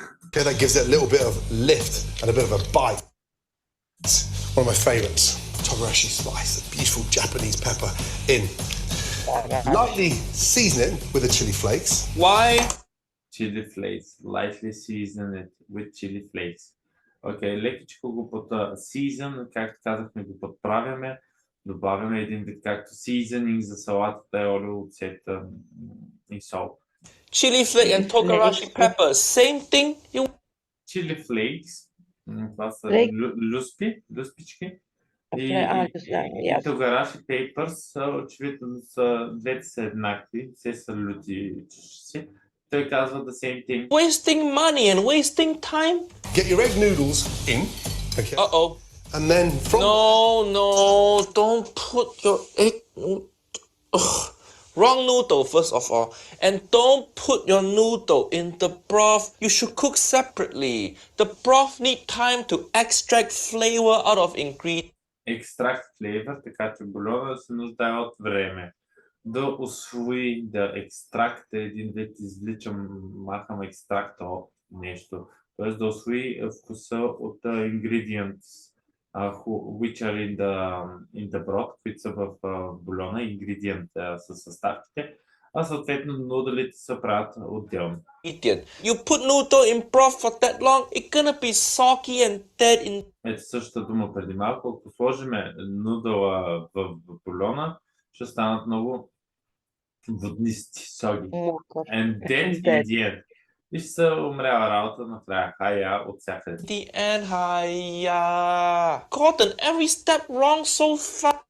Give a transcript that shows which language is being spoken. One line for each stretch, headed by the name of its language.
English: Okay, that gives it a little bit of lift and a bit of a bite. One of my favourites, togarashi slice, a beautiful Japanese pepper in. Lightly season it with the chili flakes. Why? Chili flakes. Lightly season it with chili flakes.
Bulgarian: Окей, лекичко го season, както казахме, го подправяме. Добавяме един вид както seasoning за салатата е олио, оцета и сол.
English: Chili flake and togarashi pepper, same thing?
Bulgarian: Chili flakes, това са люспички. И тогараши papers, очевидно двете са еднакви, все са люти чушици. Той казва
English: the same thing. Wasting money and wasting time? Get your egg noodles in. Okay. Uh-oh. And then from No, don't put your egg... Ugh. Wrong noodle first of all. And don't put your noodle in the broth. You should cook separately. The broth need time to extract flavor out of ingredients. Extract flavor,
Bulgarian: така че бульона се нуждае от време. Да усвои, да екстракта един вид махам екстракта от нещо. Тоест да усвои вкуса от
English: ingredients, which are in the broth,
Bulgarian: които са в бульона, ингредиент са съставките, а съответно нуделите се правят отделно.
English: You put noodle in broth for that long, it's gonna be soggy and dead in...
Bulgarian: Ето същата дума преди малко, ако сложим нудъла в бульона, ще станат много воднисти, соги.
English: And dead in the end.
Bulgarian: И ще се умрява работа накрая. Хая от всякъде.
English: The end, haya. Gordon, every step wrong so far.